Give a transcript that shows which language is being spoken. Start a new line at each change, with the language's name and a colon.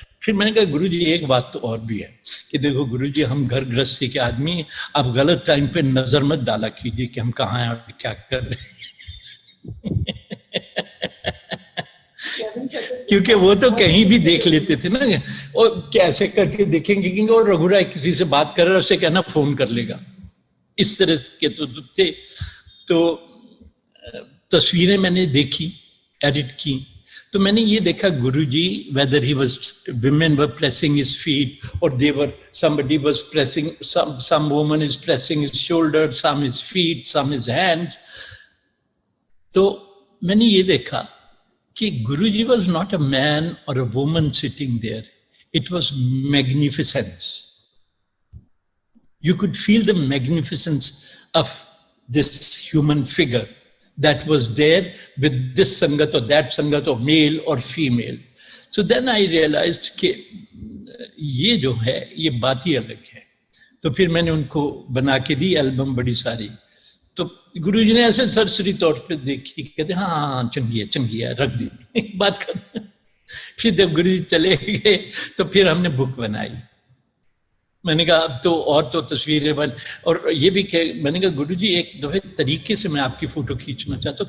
Hindi: फिर मैंने कहा गुरुजी एक बात तो और भी है कि देखो गुरुजी, हम घर गृहस्थी के आदमी, आप गलत टाइम पे नजर मत डाला कीजिए कि हम कहाँ हैं और क्या कर रहे हैं। क्योंकि वो तो कहीं भी देख लेते थे ना, और कैसे करके देखेंगे, और रघुराय किसी से बात कर रहा है उससे कहना फोन कर लेगा, इस तरह के तो थे। तो तस्वीरें मैंने देखी, एडिट की, तो मैंने ये देखा गुरुजी, weather he was,
English: women were pressing his feet, or they were, somebody was pressing, some woman is pressing his shoulder, some his feet, some his hands.
Hindi: तो मैंने ये देखा कि
English: Guruji was not a man or a woman sitting there, it was magnificence. You could feel the magnificence of this human figure that was there with this sangat or that sangat or male or female. So then I realized
Hindi: कि ये जो है ये बात ही अलग है। तो फिर मैंने उनको बना के दी एल्बम बड़ी सारी। तो गुरुजी ने ऐसे सरसरी तौर पे देखी, कहते हाँ चंगी है रख दी बात कर। फिर जब गुरुजी चले गए तो फिर हमने बुक बनाई। मैंने कहा अब तो और तो तस्वीरें बन, और ये भी मैंने कहा गुरुजी एक दफे तरीके से मैं आपकी फोटो खींचना चाहता हूँ।